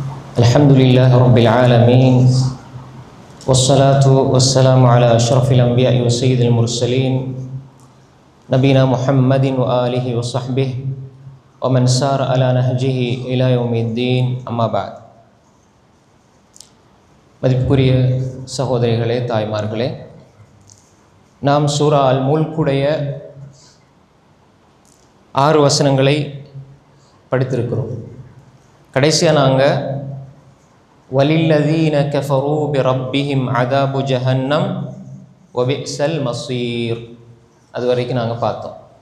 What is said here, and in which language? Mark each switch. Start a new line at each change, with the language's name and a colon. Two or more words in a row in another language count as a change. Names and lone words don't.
Arabic: الحمد لله رب العالمين والصلاة والسلام على أشرف الأنبياء وسيد المرسلين نبينا محمد وآله وصحبه ومن سار على نهجه إلى يوم الدين أما بعد.
Tamil: மதிப்புக்குரிய சகோதரிகளே, தாய்மார்களே, நாம் சூரா அல் முல்குடைய 6 வசனங்களை படித்திருக்கிறோம். கடைசியாக நாங்கள்
Arabic: وللذين كفروا بربهم عذاب جهنم وبئس المصير
Tamil: அது வரைக்கும் நாங்கள் பார்த்தோம்.